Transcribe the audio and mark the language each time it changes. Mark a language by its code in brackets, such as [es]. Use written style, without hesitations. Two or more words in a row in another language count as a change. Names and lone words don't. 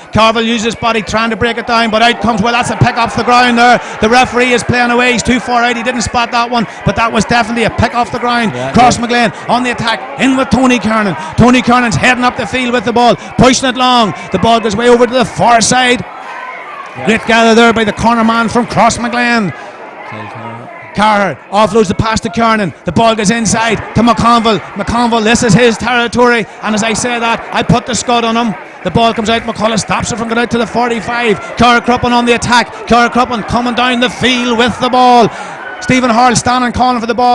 [en] Carville uses his body trying to break it down, but out comes, well, that's a pick off the ground there. The referee is playing away, he's too far out, he didn't spot that one, but that was definitely a pick off the ground. Crossmaglen on the attack, in with Tony Kernan. Tony Kernan's heading up the field with the ball, pushing it long, the ball goes way over to the far side. Great gather there by the corner man from Crossmaglen. Carr offloads the pass to Kernan. The ball goes inside to McConville. McConville, this is his territory, and as I say that, I put the scud on him. The ball comes out, McCullough stops it from going out to the 45. Carrickcruppen on the attack. Carrickcruppen coming down the field with the ball. Stephen Harl standing calling for the ball.